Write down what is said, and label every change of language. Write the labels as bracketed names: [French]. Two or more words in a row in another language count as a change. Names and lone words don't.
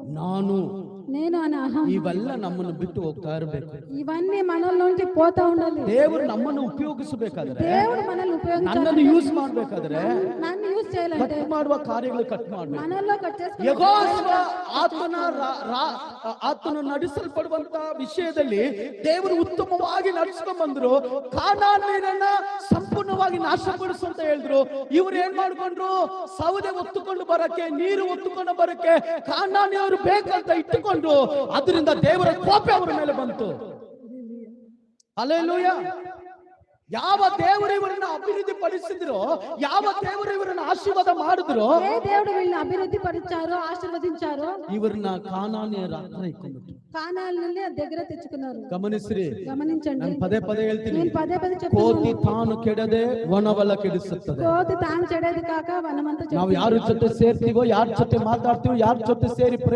[Telugu] నేను అనే అహం [Kannada] ఇవల్ల నಮ್ಮನ್ನು ಬಿಟ್ಟು ಹೋಗ್ತಾ ಇರಬೇಕು. [Telugu] ఇవన్నీ మనలోంచి పోతా ఉండాలి. [Kannada] ದೇವರು ನಮ್ಮನ್ನು ಉಪಯೋಗಿಸಬೇಕಾದ್ರೆ, [Telugu] దేవుడు మనల్ని [Kannada] ನನ್ನನ್ನು ಯೂಸ್ ಮಾಡಬೇಕಾದ್ರೆ, [Telugu] నన్ను యూస్ చేయాలంటే [Kannada] ಕಟ್ ಮಾಡುವ ಕಾರ್ಯಗಳು ಕಟ್ ಮಾಡಬೇಕು. [Telugu] మనలో కట్ చేసుకోవాలి. [Kannada] ಯೆಹೋವ ಆತನ ನಡೆಸಲ್ಪಡುವಂತ ವಿಷಯದಲ್ಲಿ ದೇವರು ಉತ್ತಮವಾಗಿ ನಡೆಸ್ಕೊಂಡು ಬಂದ್ರು. ಕಾನಾನ್ಯರನ್ನ ಸಂಪೂರ್ಣವಾಗಿ ನಾಶಪಡಿಸು ಅಂತ ಹೇಳಿದ್ರು. ಇವ್ರು ಏನ್ ಮಾಡ್ಕೊಂಡ್ರು? ಸೌದೆ ಒತ್ತುಕೊಂಡು ಬರಕ್ಕೆ, ನೀರು ಒತ್ತುಕೊಂಡು ಬರಕ್ಕೆ ಕಾನಾನ್ಯವರು ಬೇಕಂತ ಇಟ್ಟುಕೊಂಡು ಅದರಿಂದ ದೇವರ ಕೋಪ ಅವರ ಮೇಲೆ ಬಂತು. ಹಲ್ಲೆಲೂಯಾ. ಯಾವ ದೇವರು ಇವರನ್ನ ಅಭಿವೃದ್ಧಿ ಪಡಿಸಿದ್ರು, ಯಾವ ದೇವರು ಇವರನ್ನ ಆಶೀರ್ವಾದ ಮಾಡಿದ್ರು, [Telugu] ఏ దేవుడు వీళ్ళని అభివృద్ధి పరిచారో ఆశీర్వదించారో [Kannada] ಇವರನ್ನ ಕಾನಾನ್ಯರ ಹತ್ರ ಇಟ್ಕೊಂಡ್ಬಿಟ್ರು. [Telugu] కానాలని దగ్గర తెచ్చుకున్నారు. [Kannada] ಗಮನಿಸ್ರಿ, [Telugu] గమనించండి. [Kannada] ನಾನು ಪದೇ ಪದೇ ಹೇಳ್ತೀನಿ, [Telugu] నేను పదే పదే [Kannada] ಕೋತಿ [Telugu] చెప్తున్నాను. [Kannada] ತಾನು ಕೆಡದೆ ವನವಲ್ಲ ಕೆಡಿಸುತ್ತದೆ. [Telugu] కోతి తాను చెడేది కాక వనమంతా [Kannada] ನಾವು ಯಾರ ಜೊತೆ ಸೇರ್ತೀವೋ, ಯಾರ ಜೊತೆ ಮಾತಾಡ್ತೀವೋ, ಯಾರ ಜೊತೆ ಸೇರಿ